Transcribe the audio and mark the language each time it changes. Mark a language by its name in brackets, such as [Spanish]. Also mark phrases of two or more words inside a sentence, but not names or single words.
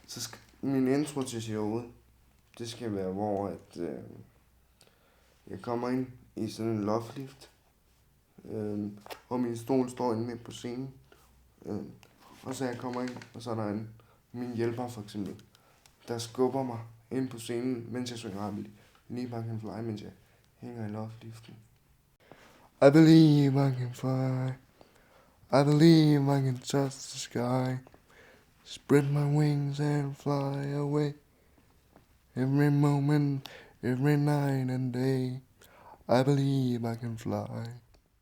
[Danish] Så min intro til showet, det skal være, hvor jeg kommer ind i sådan en loftlift, og min stol står inde midt på scenen. Og så jeg kommer ind, og så er der min hjælper for eksempel, der skubber mig ind på scenen, mens jeg synger I Believe I Can Fly, mens jeg hænger i loftliften. [English] I believe I can fly. I believe I can touch the sky. Spread my wings and fly away. Every moment, every night and day. I believe I can fly.